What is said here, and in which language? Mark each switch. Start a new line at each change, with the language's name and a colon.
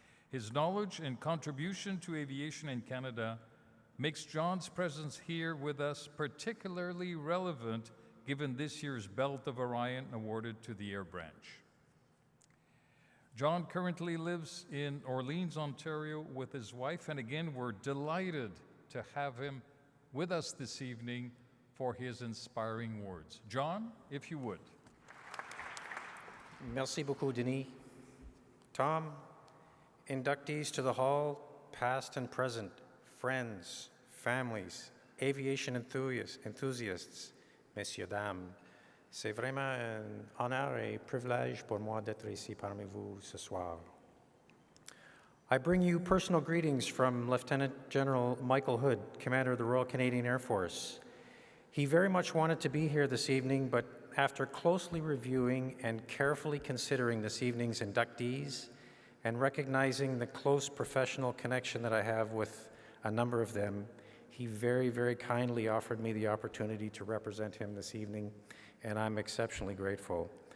English: His knowledge and contribution to aviation in Canada makes John's presence here with us particularly relevant given this year's Belt of Orion awarded to the Air Branch. John currently lives in Orleans, Ontario with his wife, and again, we're delighted to have him with us this evening for his inspiring words. John, if you would.
French: Merci beaucoup, Denis. Tom,
English: inductees to the Hall, past and present, friends, families, aviation enthusiasts,
French: messieurs, dames, c'est vraiment un honneur et privilège pour moi d'être ici parmi vous ce soir.
English: I bring you personal greetings from Lieutenant General Michael Hood, Commander of the Royal Canadian Air Force. He very much wanted to be here this evening, but after closely reviewing and carefully considering this evening's inductees and recognizing the close professional connection that I have with a number of them, he very, very kindly offered me the opportunity to represent him this evening, and I'm exceptionally grateful.